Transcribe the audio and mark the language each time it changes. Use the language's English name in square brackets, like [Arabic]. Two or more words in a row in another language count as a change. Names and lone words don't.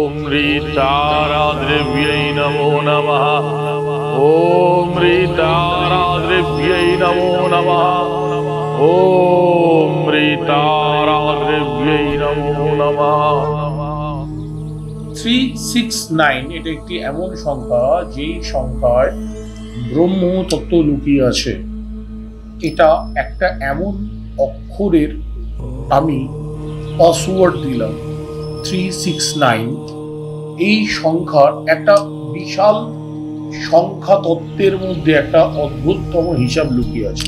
[Sanskrit] ह्रीताराद्रिव्यै नमो नमः। ॐ ह्रीताराद्रिव्यै नमो नमः। ॐ ह्रीताराद्रिव्यै नमो नमः। [Bangla] 369 এটা একটি এমন সংখ্যা যেই সংখ্যায় ব্রহ্ম তত্ত্ব লুকিয়ে আছে। এটা একটা এমন অক্ষরের আমি পাসওয়ার্ড দিলাম 369। এই সংখ্যার একটা বিশাল সংখ্যা তত্ত্বের মধ্যে একটা অদ্ভুততম হিসাব লুকিয়ে আছে।